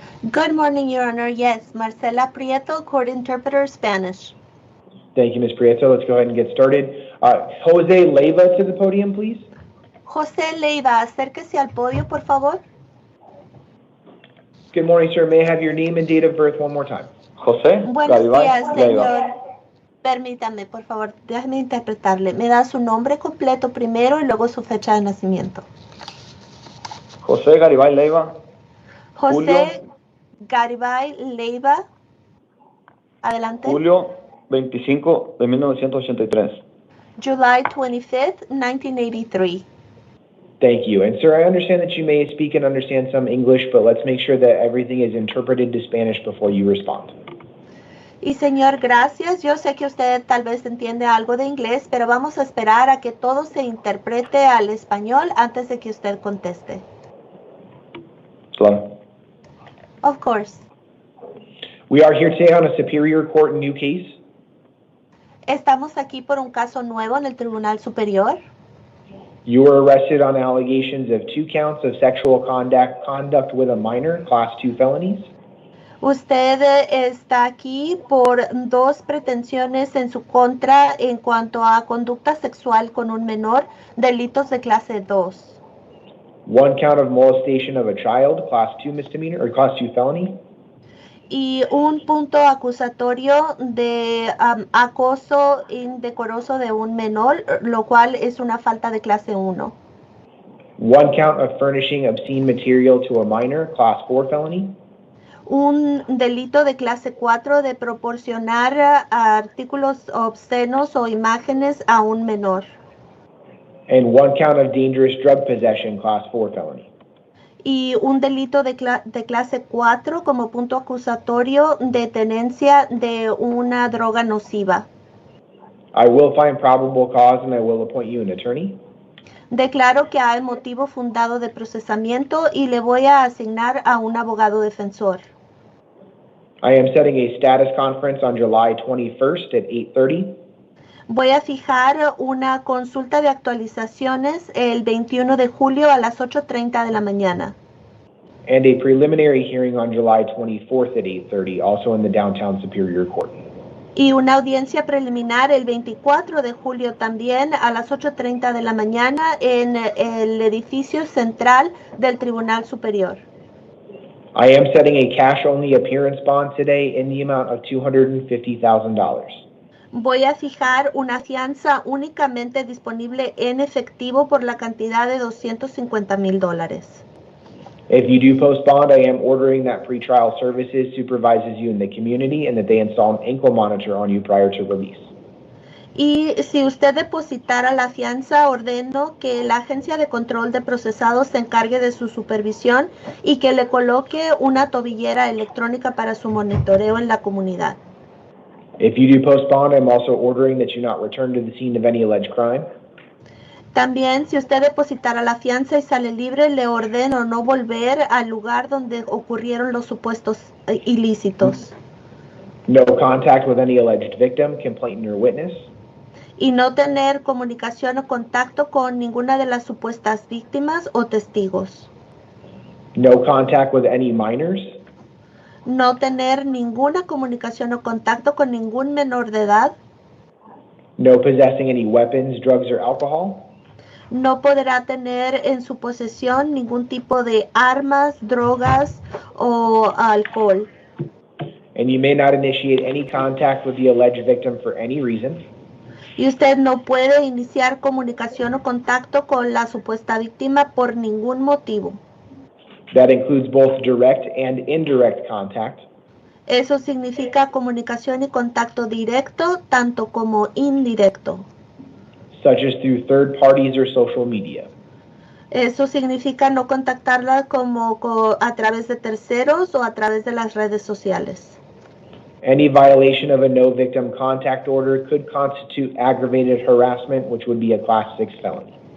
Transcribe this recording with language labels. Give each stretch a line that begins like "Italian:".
English: Good morning, Your Honor. Yes, Marcela Prieto, court interpreter, Spanish. Thank you, Ms. Prieto. Let's go ahead and get started. Jose Leiva to the podium, please.
Spanish: José Leiva, acérquese al podio, por favor.
English: Good morning, sir. May I have your name and date of birth one more time?
Spanish: José Buenos Garibay días, Leiva. señor. Permítame, por favor, déjeme interpretarle. Me da su nombre completo primero y luego su fecha de nacimiento. José Garibay Leiva. José Garibay Leiva. Adelante. Julio 25 de 1983.
English: July 25th, 1983. Thank you. And sir, I understand that you may speak and understand some English, but let's make sure that everything is interpreted to Spanish before you respond.
Spanish: Y señor, gracias. Yo sé que usted tal vez entiende algo de inglés, pero vamos a esperar a que todo se interprete al español antes de que usted conteste. Claro.
English: Of course. We are here today on a Superior Court new case.
Spanish: Estamos aquí por un caso nuevo en el Tribunal Superior.
English: You were arrested on allegations of 2 counts of sexual conduct with a minor, Class 2 felonies.
Spanish: Usted está aquí por 2 pretensiones en su contra en cuanto a conducta sexual con un menor, delitos de clase 2.
English: 1 count of molestation of a child, Class 2 misdemeanor, or Class 2 felony.
Spanish: Y un punto acusatorio de acoso indecoroso de un menor, lo cual es una falta de clase 1.
English: 1 count of furnishing obscene material to a minor, Class 4 felony.
Spanish: Un delito de clase 4 de proporcionar artículos obscenos o imágenes a un menor.
English: And 1 count of dangerous drug possession, Class 4 felony.
Spanish: Y un delito de clase 4 como punto acusatorio de tenencia de una droga nociva.
English: I will find probable cause and I will appoint you an attorney.
Spanish: Declaro que hay motivo fundado de procesamiento y le voy a asignar a un abogado defensor.
English: I am setting a status conference on July 21st at 8:30.
Spanish: Voy a fijar una consulta de actualizaciones el 21 de julio a las 8:30 de la mañana.
English: And a preliminary hearing on July 24th at 8:30, also in the Downtown Superior Court.
Spanish: Y una audiencia preliminar el 24 de julio también a las 8:30 de la mañana en el edificio central del Tribunal Superior.
English: I am setting a cash-only appearance bond today in the amount of $250,000.
Spanish: Voy a fijar una fianza únicamente disponible en efectivo por la cantidad de $250,000.
English: If you do post bond, I am ordering that pretrial services supervises you in the community and that they install an ankle monitor on you prior to release.
Spanish: Y si usted depositara la fianza, ordeno que la Agencia de Control de Procesados se encargue de su supervisión y que le coloque una tobillera electrónica para su monitoreo en la comunidad.
English: If you do post bond, I'm also ordering that you not return to the scene of any alleged crime.
Spanish: También, si usted depositara la fianza y sale libre, le ordeno no volver al lugar donde ocurrieron los supuestos ilícitos.
English: No contact with any alleged victim, complainant or witness.
Spanish: Y no tener comunicación o contacto con ninguna de las supuestas víctimas o testigos.
English: No contact with any minors.
Spanish: No tener ninguna comunicación o contacto con ningún menor de edad.
English: No possessing any weapons, drugs, or alcohol.
Spanish: No podrá tener en su posesión ningún tipo de armas, drogas o alcohol.
English: And you may not initiate any contact with the alleged victim for any reason.
Spanish: Y usted no puede iniciar comunicación o contacto con la supuesta víctima por ningún motivo.
English: That includes both direct and indirect contact.
Spanish: Eso significa comunicación y contacto directo, tanto como indirecto.
English: Such as through third parties or social media.
Spanish: Eso significa no contactarla como a través de terceros o a través de las redes sociales.
English: Any violation of a no victim contact order could constitute aggravated harassment, which would be a Class 6 felony.